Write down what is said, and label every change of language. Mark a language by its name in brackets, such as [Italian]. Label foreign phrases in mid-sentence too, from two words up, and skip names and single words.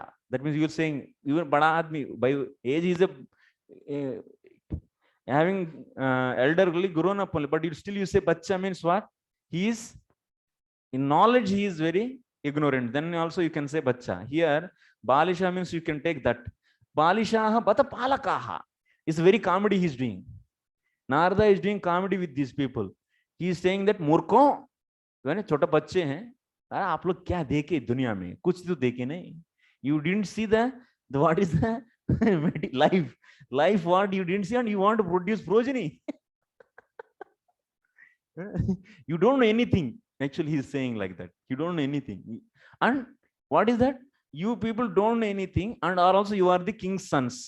[English] That means you're saying, even [Hindi] बड़ा आदमी, [English] by age is having elderly grown up only, but you say bacha means what? He is In knowledge, he is very ignorant. Then also you can say bacha. Here, Balisha means you can take that. [Sanskrit] बालिशाः बत पालकाः. [English] It's very comedy he's doing. Narada is doing comedy with these people. He is saying that [Hindi] मूर्खों, छोटे बच्चे हैं, अरे आप लोग क्या देखे दुनिया में, कुछ तो देखे नहीं. [English] You didn't see the what is the life what you didn't see, and you want to produce progeny. You don't know anything. Actually, he's saying like that. You don't know anything. And what is that? You people don't know anything, and also you are the king's sons.